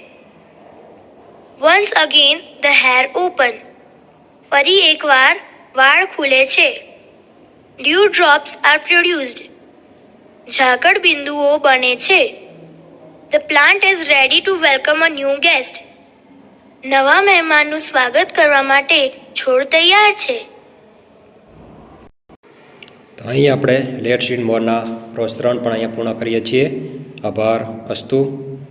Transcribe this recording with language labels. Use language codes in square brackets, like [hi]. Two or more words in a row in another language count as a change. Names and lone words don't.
[en] Once again the hair open. [gu] ફરી એકવાર વાળ ખુલે છે. [en] Dew drops are produced. [gu] ઝાકળ બિંદુઓ બને છે. [en] The plant is ready to welcome a new guest. [gu] નવા મહેમાનનું સ્વાગત કરવા માટે છોડ તૈયાર છે. તો અહીં આપણે [en] let's read [gu] મોરના રોજ 3 પણ અહીંયા પૂર્ણ કરીએ છીએ. આભાર. અસ્તુ.